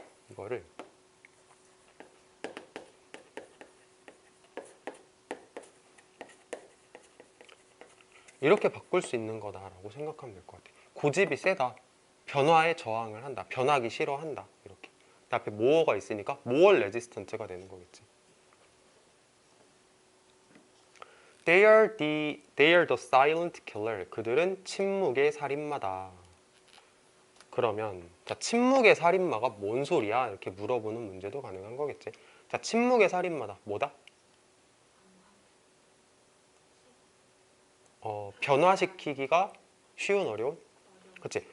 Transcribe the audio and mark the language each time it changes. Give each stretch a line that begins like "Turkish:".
Korean: 이거를 이렇게 바꿀 수 있는 거다라고 생각하면 될 것 같아. 고집이 세다. 변화에 저항을 한다. 변하기 싫어한다. 이렇게. 그 앞에 more가 있으니까
English: more resistant
Korean: 가 되는 거겠지.
English: They are the silent killer.
Korean: 그들은 침묵의 살인마다. 그러면 자, 침묵의 살인마가 뭔 소리야? 이렇게 물어보는 문제도 가능한 거겠지. 자, 침묵의 살인마다 뭐다? 변화시키기가 쉬운 어려운? 그치?